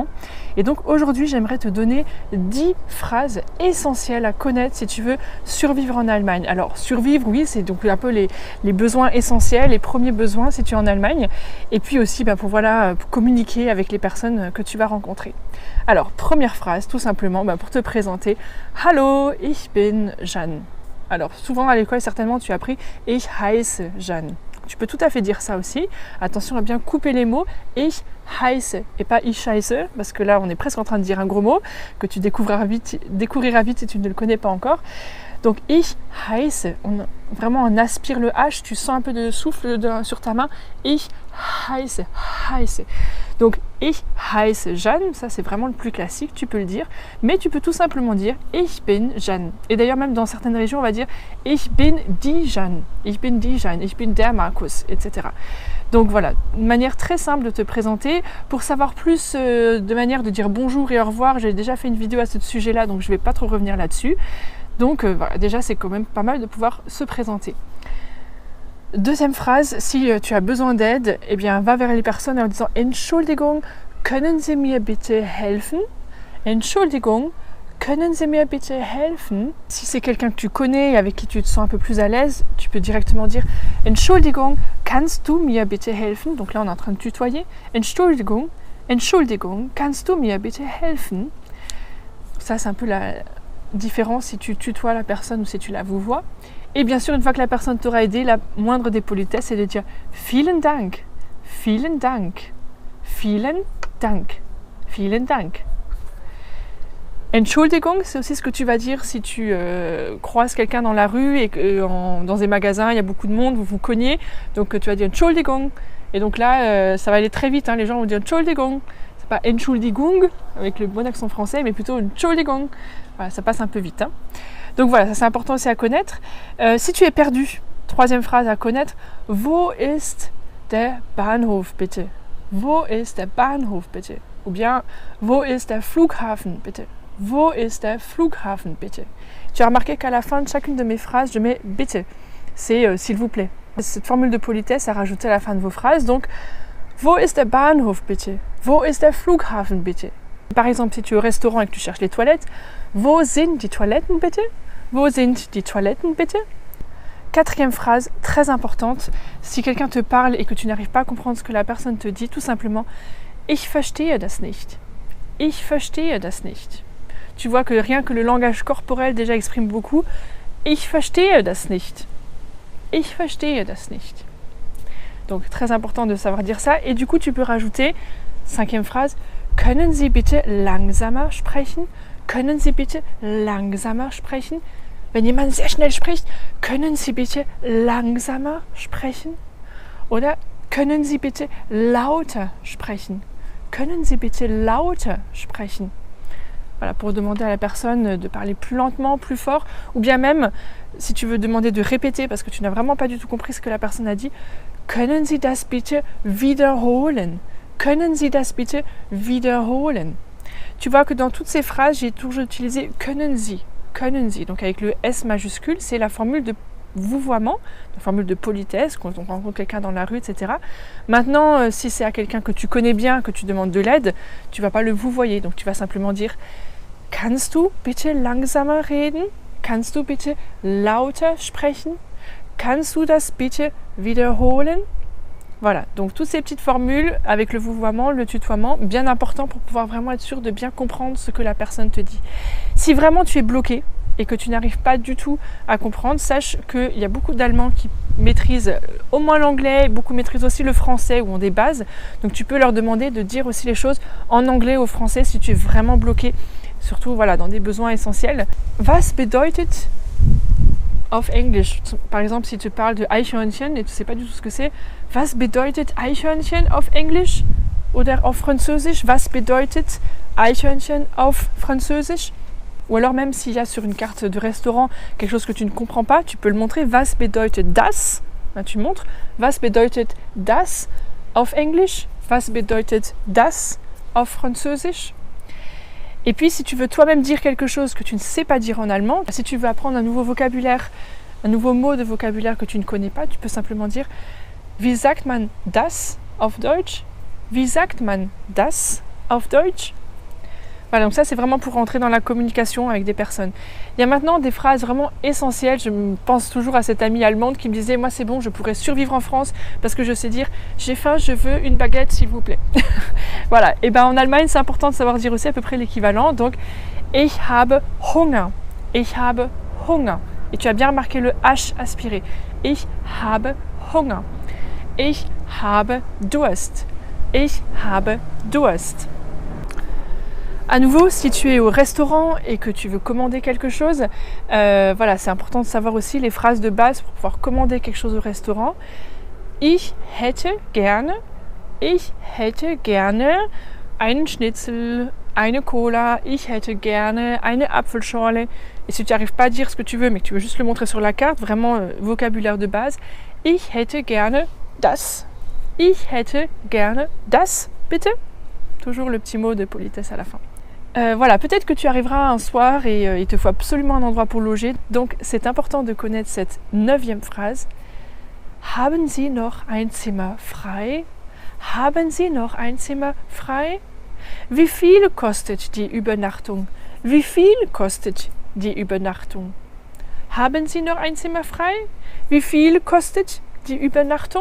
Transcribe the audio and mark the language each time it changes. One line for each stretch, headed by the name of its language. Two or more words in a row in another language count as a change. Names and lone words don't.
French: Et donc, aujourd'hui, j'aimerais te donner 10 phrases essentielles à connaître si tu veux survivre en Allemagne. Alors, survivre, oui, c'est donc un peu les besoins essentiels, les premiers besoins si tu es en Allemagne, et puis aussi pour communiquer avec les personnes que tu vas rencontrer. Alors, première phrase, tout simplement, pour te présenter.
German: Hallo, ich bin Jeanne.
French: Alors, souvent à l'école, certainement, tu as appris
German: ich heiße Jeanne.
French: Tu peux tout à fait dire ça aussi. Attention à bien couper les mots.
German: Ich heiße
French: et pas
German: ich scheiße,
French: parce que là, on est presque en train de dire un gros mot que tu découvriras vite si tu ne le connais pas encore. Donc,
German: ich heiße,
French: vraiment on aspire le H, tu sens un peu de souffle sur ta main.
German: Ich heiße, heiße.
French: Donc,
German: ich heiße Jeanne,
French: ça c'est vraiment le plus classique, tu peux le dire. Mais tu peux tout simplement dire
German: ich bin Jeanne.
French: Et d'ailleurs, même dans certaines régions, on va dire
German: ich bin die Jeanne, ich bin die Jeanne, ich bin der Markus,
French: etc. Donc voilà, une manière très simple de te présenter. Pour savoir plus de manière de dire bonjour et au revoir, j'ai déjà fait une vidéo à ce sujet-là, donc je ne vais pas trop revenir là-dessus. Donc voilà, déjà c'est quand même pas mal de pouvoir se présenter. Deuxième phrase, si tu as besoin d'aide, eh bien va vers les personnes en disant
German: Entschuldigung, können Sie mir bitte helfen? Entschuldigung, können Sie mir bitte helfen?
French: Si c'est quelqu'un que tu connais et avec qui tu te sens un peu plus à l'aise, tu peux directement dire
German: Entschuldigung, kannst du mir bitte helfen?
French: Donc là on est en train de tutoyer.
German: Entschuldigung, Entschuldigung, kannst du mir bitte helfen?
French: Ça c'est un peu la différence si tu tutoies la personne ou si tu la vouvoies. Et bien sûr, une fois que la personne t'aura aidé, la moindre des politesses, c'est de dire
German: Vielen Dank, Vielen Dank, Vielen Dank, Vielen Dank.
French: Entschuldigung, c'est aussi ce que tu vas dire si tu croises quelqu'un dans la rue et que dans des magasins, il y a beaucoup de monde, vous vous cognez. Donc tu vas dire Entschuldigung. Et donc là, ça va aller très vite, les gens vont dire Entschuldigung. C'est pas Entschuldigung, avec le bon accent français, mais plutôt Entschuldigung. Voilà, ça passe un peu vite. Donc voilà, ça c'est important aussi à connaître. Si tu es perdu, troisième phrase à connaître,
German: Wo ist der Bahnhof bitte? Wo ist der Bahnhof bitte?
French: Ou bien,
German: Wo ist der Flughafen bitte? Wo ist der Flughafen bitte?
French: Tu as remarqué qu'à la fin de chacune de mes phrases, je mets bitte. C'est s'il vous plaît. Cette formule de politesse à rajouter à la fin de vos phrases. Donc,
German: Wo ist der Bahnhof bitte? Wo ist der Flughafen bitte?
French: Par exemple, si tu es au restaurant et que tu cherches les toilettes,
German: Wo sind die Toiletten bitte? Wo sind die Toiletten bitte?
French: Quatrième phrase, très importante, si quelqu'un te parle et que tu n'arrives pas à comprendre ce que la personne te dit, tout simplement,
German: Ich verstehe das nicht. Ich verstehe das nicht.
French: Tu vois que rien que le langage corporel déjà exprime beaucoup.
German: Ich verstehe das nicht. Ich verstehe das nicht.
French: Donc très important de savoir dire ça. Et du coup, tu peux rajouter, cinquième phrase,
German: Können Sie bitte langsamer sprechen? Können Sie bitte langsamer sprechen? Wenn jemand sehr schnell spricht, können Sie bitte langsamer sprechen? Oder können Sie bitte lauter sprechen? Können Sie bitte lauter sprechen?
French: Voilà, pour demander à la personne de parler plus lentement, plus fort, ou bien même, si tu veux demander de répéter parce que tu n'as vraiment pas du tout compris ce que la personne a dit,
German: Können Sie das bitte wiederholen? Können Sie das bitte wiederholen?
French: Tu vois que dans toutes ces phrases, j'ai toujours utilisé
German: können Sie. Können Sie.
French: Donc avec le S majuscule, c'est la formule de vouvoiement, la formule de politesse, quand on rencontre quelqu'un dans la rue, etc. Maintenant, si c'est à quelqu'un que tu connais bien, que tu demandes de l'aide, tu ne vas pas le vouvoyer. Donc tu vas simplement dire
German: Kannst du bitte langsamer reden? Kannst du bitte lauter sprechen? Kannst du das bitte wiederholen?
French: Voilà, donc toutes ces petites formules avec le vouvoiement, le tutoiement, bien important pour pouvoir vraiment être sûr de bien comprendre ce que la personne te dit. Si vraiment tu es bloqué et que tu n'arrives pas du tout à comprendre, sache qu'il y a beaucoup d'Allemands qui maîtrisent au moins l'anglais, beaucoup maîtrisent aussi le français ou ont des bases. Donc tu peux leur demander de dire aussi les choses en anglais ou au français si tu es vraiment bloqué, surtout voilà, dans des besoins essentiels.
German: Was bedeutet auf Englisch?
French: Par exemple, si tu parles de Eichhörnchen et tu ne sais pas du tout ce que c'est,
German: was bedeutet Eichhörnchen auf Englisch? Oder auf Französisch? Was bedeutet Eichhörnchen auf Französisch?
French: Ou alors même s'il y a sur une carte de restaurant quelque chose que tu ne comprends pas, tu peux le montrer.
German: Was bedeutet das?
French: Là, tu montres.
German: Was bedeutet das auf Englisch? Was bedeutet das auf Französisch?
French: Et puis si tu veux toi-même dire quelque chose que tu ne sais pas dire en allemand, si tu veux apprendre un nouveau vocabulaire, un nouveau mot de vocabulaire que tu ne connais pas, tu peux simplement dire
German: Wie sagt man das auf Deutsch? Wie sagt man das auf Deutsch?
French: Voilà, donc ça c'est vraiment pour rentrer dans la communication avec des personnes. Il y a maintenant des phrases vraiment essentielles. Je pense toujours à cette amie allemande qui me disait moi c'est bon, je pourrais survivre en France parce que je sais dire j'ai faim, je veux une baguette s'il vous plaît. Voilà, et ben en Allemagne c'est important de savoir dire aussi à peu près l'équivalent.
German: Donc ich habe Hunger, ich habe Hunger.
French: Et tu as bien remarqué le H aspiré.
German: Ich habe Hunger, ich habe Durst, ich habe Durst.
French: À nouveau, si tu es au restaurant et que tu veux commander quelque chose, voilà, c'est important de savoir aussi les phrases de base pour pouvoir commander quelque chose au restaurant.
German: Ich hätte gerne einen Schnitzel, eine Cola, ich hätte gerne eine Apfelschorle.
French: Et si tu n'arrives pas à dire ce que tu veux, mais que tu veux juste le montrer sur la carte, vraiment vocabulaire de base.
German: Ich hätte gerne das. Ich hätte gerne das, bitte.
French: Toujours le petit mot de politesse à la fin. Voilà, peut-être que tu arriveras un soir et il te faut absolument un endroit pour loger. Donc c'est important de connaître cette 9e phrase.
German: Haben Sie noch ein Zimmer frei? Haben Sie noch ein Zimmer frei? Wie viel kostet die Übernachtung? Wie viel kostet die Übernachtung? Haben Sie noch ein Zimmer frei? Wie viel kostet die Übernachtung?